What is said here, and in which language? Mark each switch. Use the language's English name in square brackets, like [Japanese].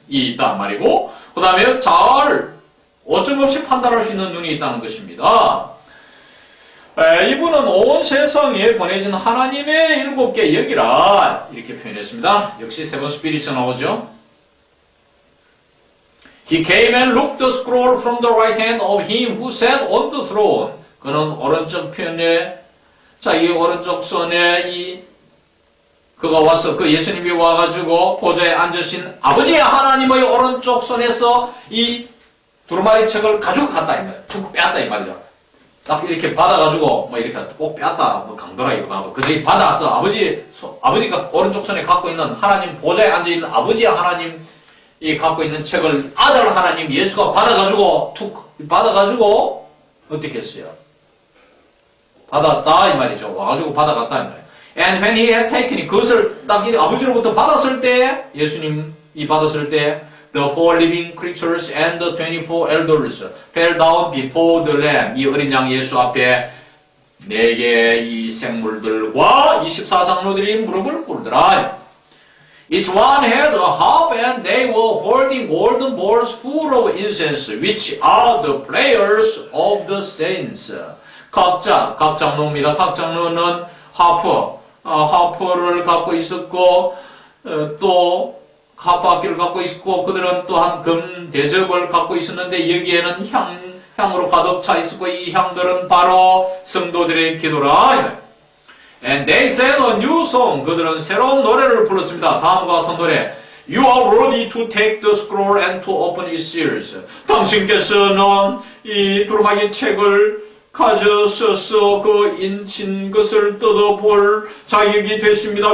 [Korean] 있단 말이고, 그 다음에 잘 어쩔없이 판단할 수 있는 눈이 있다는 것입니다. 이분은 온 세상에 보내진 하나님의 7개 역이라 이렇게 표현했습니다. 역시 세븐 스피릿이 나오죠. [English] He came and looked the scroll from the right hand of him who sat on the throne. [Korean] 그는 오른쪽 편에 자기 오른쪽 손에 그가 와서 그 예수님이 와가지고 보좌에 앉으신 아버지 하나님의 오른쪽 손에서 이 두루마리 책을 가지고 갔다 이 말이야. 툭 빼앗다 이 말이죠. 딱 이렇게 받아가지고 뭐 이렇게 꼭 빼앗다 뭐 강도라기도 하고 그들이 받아서 아버지가 오른쪽 손에 갖고 있는 하나님 보좌에 앉아 있는 아버지 하나님이 갖고 있는 책을 아들 하나님 예수가 받아가지고 툭 받아가지고 어떻게 했어요? 받았다 이 말이죠. 와가지고 받아갔다 이 말이에요. [English] And when he had taken it, [Korean] 그것을 딱 아버지로부터 받았을 때, [English] 예수님이 받았을 때, the four living creatures and the 24 elders fell down before the Lamb. [Korean] 이 어린 양 예수 앞에 4개의 이 생물들과 24장로들이 무릎을 꿇더라. [English] Each one had a harp and they were holding golden bowls full of incense, which are the prayers of the saints. [Korean] 각 장로입니다. 각 장로는 하프를 갖고 있었고, 또 하프악기를 갖고 있었고, 그들은 또한 금 대접을 갖고 있었는데 여기에는 향으로 가득 차 있었고, 이 향들은 바로 성도들의 기도라. [English] And they sang a new song. [Korean] 그들은 새로운 노래를 불렀습니다. 다음과 같은 노래. [English] You are worthy to take the scroll and to open its seals. [Korean] 당신께서는 이 두루마기 책을 가져서서 그 인친 것을 뜯어볼 자격이 됐습니다.